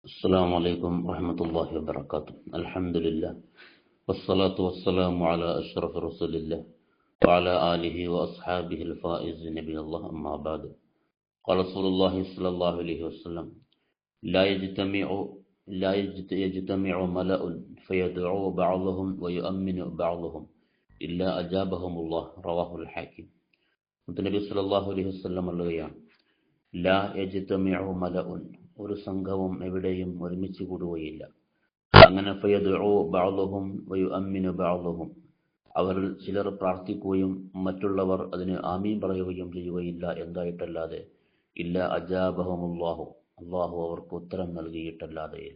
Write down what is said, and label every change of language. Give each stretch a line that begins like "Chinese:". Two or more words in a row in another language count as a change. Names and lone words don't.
Arabic: السلام عليكم ورحمة الله وبركاته. الحمد لله والصلاة والسلام على أشرف رسول الله وعلى آله وأصحابه الفائز نبي الله. أما بعد، قال رسول الله صلى الله عليه وسلم: لا يجتمع ملأ فيدعو بعضهم ويؤمن بعضهم إلا أجابهم الله. رواه الحاكم.
Malayalam: നബി
Arabic: صلى الله عليه وسلم
Malayalam: പറയുകയാണ്,
Arabic: لا يجتمع ملأ,
Malayalam: ഒരു സംഘവും എവിടെയും ഒരുമിച്ച് കൂടുകയില്ല. അങ്ങനെ
Arabic: فيدعو بعضهم ويؤمن بعضهم,
Malayalam: അവരിൽ ചിലർ പ്രാർത്ഥിക്കുകയും മറ്റുള്ളവർ അതിന് ആമീൻ പറയുകയും ചെയ്യുകയില്ല എന്തായിട്ടല്ലാതെ,
Arabic: إلا أجابهم الله,
Malayalam: അല്ലാഹു അവർക്ക് ഉത്തരം നൽകിയിട്ടല്ലാതെയില്ല.